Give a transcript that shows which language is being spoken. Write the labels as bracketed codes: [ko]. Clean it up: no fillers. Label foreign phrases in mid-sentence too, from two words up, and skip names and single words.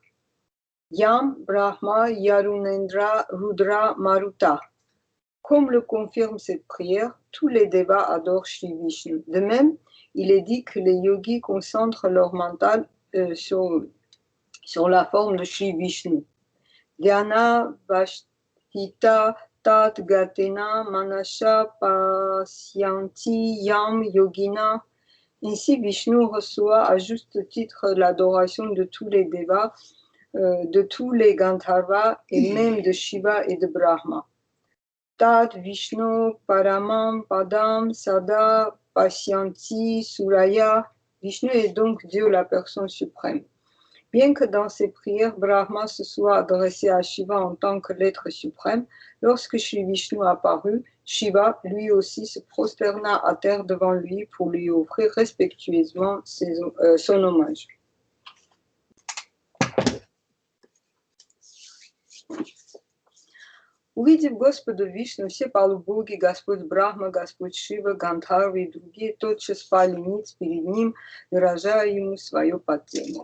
[sa] Yam, Brahma, Yarunendra, Rudra, Maruta. [fr] Comme le confirme cette prière, tous les Devas adorent Shri Vishnu. De même, il est dit que les yogis concentrent leur mental sur la forme de Shri Vishnu. [sa] Dhyana Vashtita Tat Gatena Manasha Pasyanti Yam Yogina. [fr] Ainsi, Vishnu reçoit à juste titre l'adoration de tous les Devas, de tous les Gandharvas et même de Shiva et de Brahma. [sa] Tat Vishnu Paramam Padam Sada Pasyanti Suraya. [fr] Vishnu est donc Dieu, la personne suprême. Bien que dans ses prières, Brahma se soit adressé à Shiva en tant que l'être suprême, lorsque Shri Vishnu apparut, Shiva lui aussi se prosterna à terre devant lui pour lui offrir respectueusement son hommage. [ru] Увидев Господа Вишну, все полубоги, Господь Брахма, Господь Шива, Гандхарвы и другие тотчас пали ниц перед ним, выражая ему свое почтение.